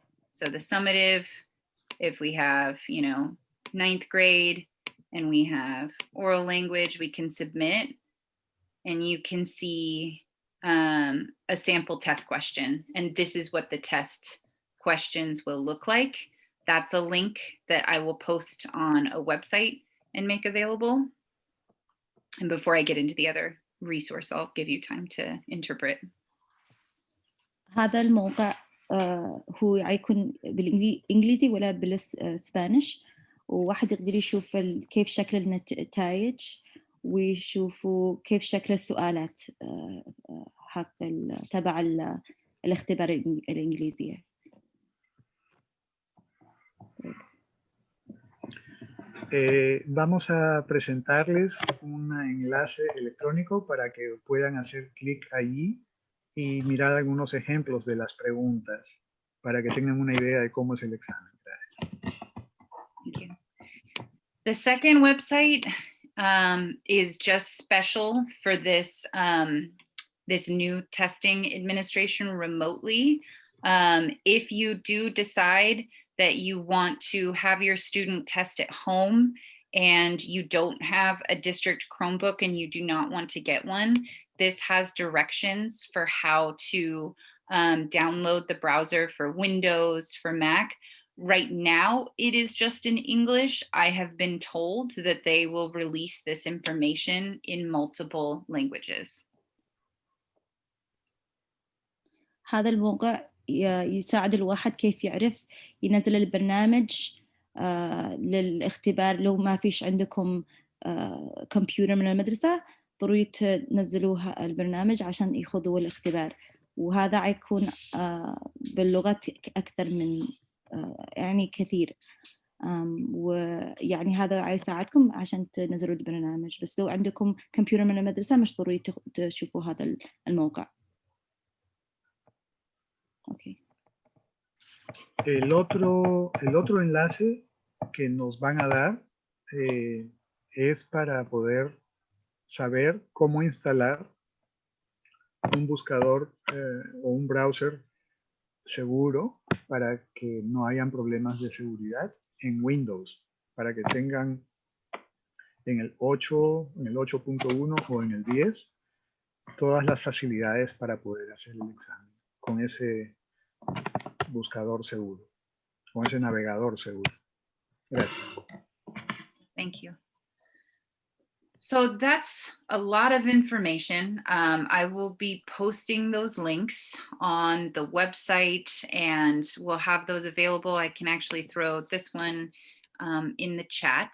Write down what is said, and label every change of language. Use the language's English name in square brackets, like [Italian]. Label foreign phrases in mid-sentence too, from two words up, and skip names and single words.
[English] So the summative, if we have, 9th grade and we have oral language, we can submit and you can see a sample test question. And this is what the test questions will look like. That's a link that I will post on a website and make available. And before I get into the other resource, I'll give you time to interpret. [Arabic] هذا الموقع هو يكون بالإنجليزي ولا بالإسبانيش وواحد يقدر يشوف كيف شكل النتائج ويشوفوا كيف شكل السؤالات حق تبع الاختبار الإنجليزية. [Spanish] Vamos a presentarles un enlace electrónico para que puedan hacer clic allí y mirar algunos ejemplos de las preguntas para que tengan una idea de cómo es el examen. [English] Thank you. The second website is just special for this this new testing administration remotely. If you do decide that you want to have your student test at home and you don't have a district Chromebook and you do not want to get one, this has directions for how to download the browser for Windows, for Mac. Right now, it is just in English. I have been told that they will release this information in multiple languages. [Arabic] هذا الموقع يساعد الواحد كيف يعرف ينزل البرنامج للاختبار. لو ما فيش عندكم كمبيوتر من المدرسة ضروري تنزلوها البرنامج عشان يخوضوا الاختبار وهذا يكون باللغات أكثر من يعني كثير ويعني هذا يساعدكم عشان تنزلوا البرنامج بس لو عندكم كمبيوتر من المدرسة مش ضروري تشوفوا هذا الموقع. [English] Okay. [Spanish] El otro enlace que nos van a dar es para poder saber cómo instalar un buscador o un browser seguro para que no hayan problemas de seguridad en Windows, para que tengan en el 8, en el 8.1 o en el 10 todas las facilidades para poder hacer el examen con ese buscador seguro, con ese navegador seguro. Gracias. [English] Thank you. So that's a lot of information. I will be posting those links on the website and we'll have those available. I can actually throw this one in the chat.